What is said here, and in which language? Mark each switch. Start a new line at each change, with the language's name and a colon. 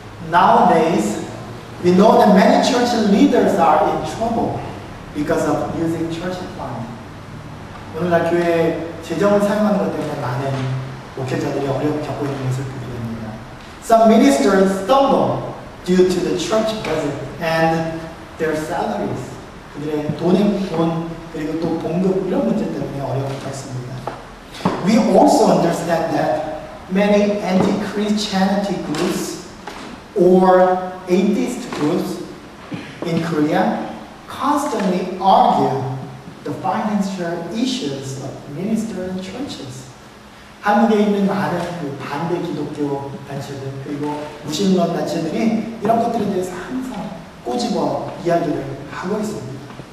English: Nowadays, we know that many church leaders are in trouble because of using church fund.
Korean: 오늘날 교회 재정을 사용하는 것 때문에 많은 목회자들이 어려움을 겪고 있는 것을 보게 됩니다.
English: Some ministers stumble due to the church budget and their salaries.
Korean: 그들의 돈 그리고 또 봉급 이런 문제 때문에 어려움을 겪습니다.
English: We also understand that many anti-Christianity groups or atheist groups in Korea constantly argue the financial issues of ministers and churches.
Korean: 한국에 있는 많은 그 반대 기독교 단체들 그리고 무신론 단체들이 이런 것들에 대해서 항상 꼬집어 이야기를 하고 있습니다.